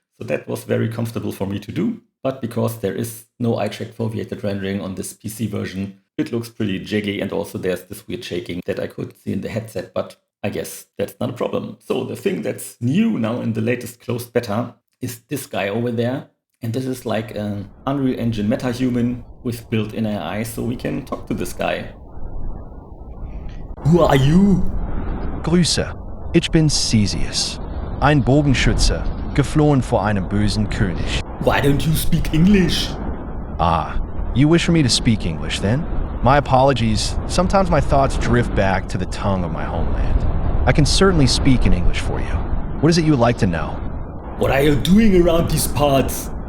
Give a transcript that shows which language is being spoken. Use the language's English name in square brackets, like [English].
[English] So that was very comfortable for me to do. But because there is no eye-tracked foveated rendering on this PC version, it looks pretty jaggy, and also there's this weird shaking that I could see in the headset, but I guess that's not a problem. So the thing that's new now in the latest closed beta is this guy over there. And this is like an Unreal Engine meta-human with built-in AI, so we can talk to this guy. Who are you? [German] Grüße, ich bin Theseus, ein Bogenschütze, geflohen vor einem bösen König. [English] Why don't you speak English? Ah, you wish for me to speak English then? My apologies, sometimes my thoughts drift back to the tongue of my homeland. I can certainly speak in English for you. What is it you would like to know? What are you doing around these parts?